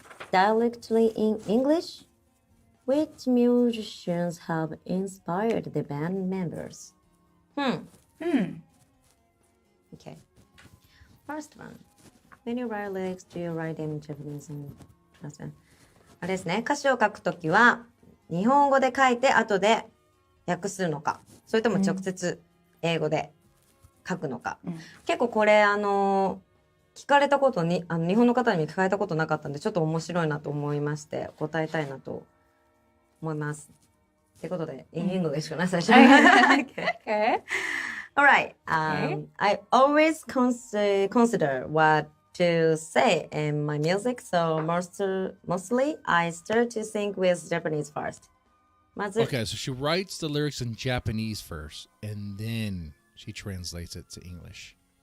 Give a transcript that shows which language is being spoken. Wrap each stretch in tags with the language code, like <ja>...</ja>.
<en>directly in English? Which musicians have inspired the band members? Okay. First one. When you write lyrics, do you write them in Japanese and translate?</en> <ja>あれですね。歌詞を書くときは、日本語で書いて後で訳すのか、それとも直接英語で書くのか。結構これ聞かれたことに日本の方に聞かれたことなかったんでちょっと面白いなと思いまして答えたいなと思います。ってことで、</ja> <en>in English</en> <ja>かな最初。</ja> <en>Okay. All right. I always consider what to say in my music, so mostly I start to sing with Japanese first.</en> <ja>まず、</ja> <en>Okay, so she writes the lyrics in Japanese first, and then she translates it to English.</en>